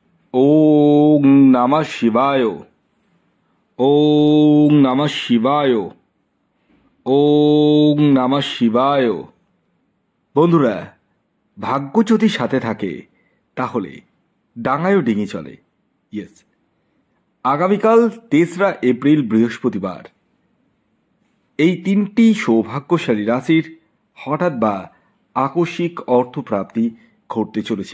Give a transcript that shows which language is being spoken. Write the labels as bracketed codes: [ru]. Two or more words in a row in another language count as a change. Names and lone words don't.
[sa] ওং নমঃ শিবায়। ওং নমঃ শিবায়। ওং নমঃ শিবায়। [bn] বন্ধুরা, ভাগ্য যদি সাথে থাকে তাহলে ডাঙায়ও ডিঙি চলে। ইয়েস, আগামীকাল 3রা এপ্রিল বৃহস্পতিবার এই 3টি সৌভাগ্যশালী রাশির হঠাৎ বা আকস্মিক অর্থপ্রাপ্তি ঘটতে চলেছে।